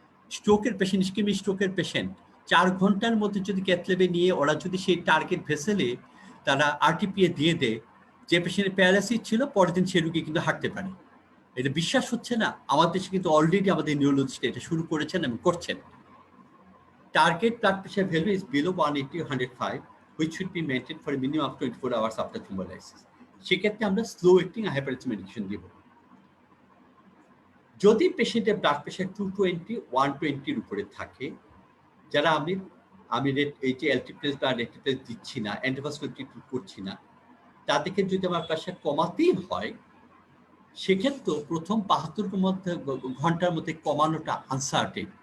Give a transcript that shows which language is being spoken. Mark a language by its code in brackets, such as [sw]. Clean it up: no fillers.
[bn] স্ট্রোকের patient, ischemic স্ট্রোকের patient 4 ঘন্টার মধ্যে যদি ক্যাথল্যাবে নিয়ে ওরা যদি সেই টার্গেট ভেসেলে তারা আরটিপিএ দিয়ে দেয়, যে পেশেন্টের প্যারালাইসিস ছিল পরের দিন সে রোগী কিন্তু হাঁটতে পারে। এটা বিশ্বাস হচ্ছে না? আমার দেশে কিন্তু অলরেডি আমাদের নিউরোলজিস্ট এটা শুরু করেছেন এবং করছেন। [en] Target blood pressure value is below 180/105, which should be maintained for a minimum of 24 hours after thrombolysis. [bn] সেক্ষেত্রে আমরা স্লো অ্যাক্টিং হাইপারটেনসিভ মেডিকেশন দিব। যদি পেশেন্টের ব্লাড প্রেশার 220, 120 উপরে থাকে, যারা আমি এই যে এলটিপ্লেস বা রেটিপ্লেস দিচ্ছি না, অ্যান্টিভাস্কুলার ট্রিটমেন্ট করছি না, তাদেরকে যদি আমার প্রেশার কমাতেই হয়, সেক্ষেত্রে প্রথম 72 ঘন্টার মধ্যে কমানোটা আনসার্টেন।